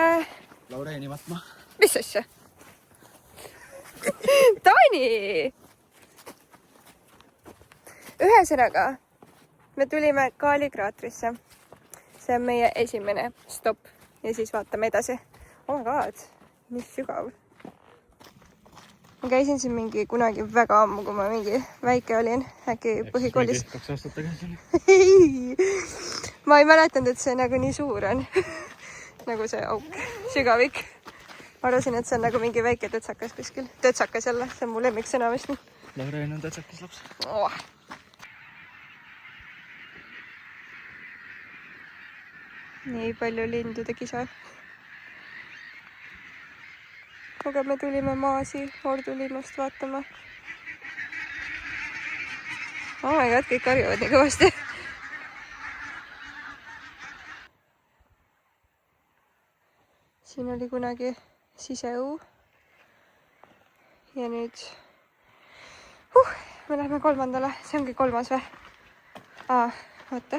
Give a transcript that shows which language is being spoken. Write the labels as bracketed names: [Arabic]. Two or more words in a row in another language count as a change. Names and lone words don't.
[Estonian] Laureeni matma. Mis asja? Taani! Ühesõnaga, me tulime Kaali kraatrisse. See on meie esimene stopp ja siis vaatame edasi. [English] Oh my god, [Estonian] nii sügav. Ma käisin siin mingi kunagi väga ammu, kui ma mingi väike olin, äkki põhikoolis. 2 aastat tagasi. Ma ei mäletanud, et see nagu nii suur on. Nagu see auk, sügavik. Ma arvasin, et see on nagu mingi väike tõtsakas kuskil. Tõtsakas jälle, see on mu lemmiksõna vist. Laurein on tõtsakas laps. Oh. Nii palju lindude kisa. Aga me tulime Maasi Ordu linnust vaatama. [English] Oh my god, [Estonian] kõik karjuvad nii kõvasti. Siin oli kunagi siseõu. Ja nüüd me läheme 3. See ongi 3. või? Oota.